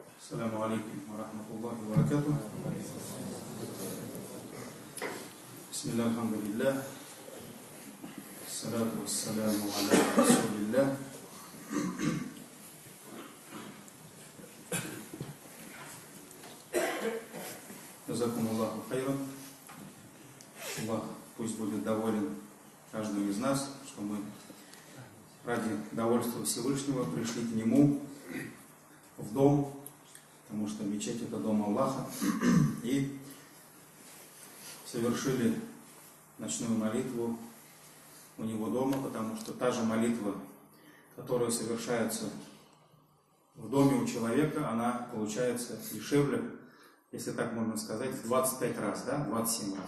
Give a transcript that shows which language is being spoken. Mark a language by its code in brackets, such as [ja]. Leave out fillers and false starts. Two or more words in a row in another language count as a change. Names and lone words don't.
[ar] السلام عليكم ورحمة الله وبركاته. بسم الله الحمد لله الصلاة والسلام على رسول الله. جزاكم الله خيرا. [ru] Аллах пусть будет доволен каждым из нас, что мы ради довольства Всевышнего пришли к Нему в дом, потому что мечеть — это дом Аллаха, и совершили ночную молитву у Него дома, потому что та же молитва, которая совершается в доме у человека, она получается дешевле, если так можно сказать, в 25 раз, да, 27 раз.